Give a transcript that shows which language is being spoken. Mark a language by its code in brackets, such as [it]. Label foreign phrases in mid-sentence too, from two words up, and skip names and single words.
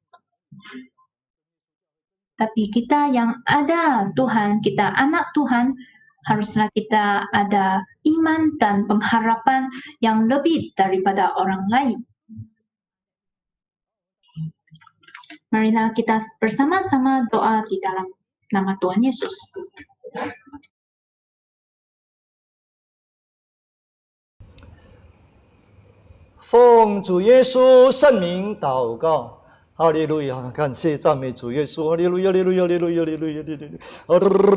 [id] Tapi kita yang ada Tuhan, kita anak Tuhan, haruslah kita ada iman dan pengharapan yang lebih daripada orang lain. Marilah kita bersama-sama doa di dalam nama Tuhan Yesus. [zh] 奉主耶稣圣名祷告，哈利路亚！感谢赞美主耶稣，哈利路亚，哈利路亚，哈利路亚，哈利路亚，哈利路亚，哈利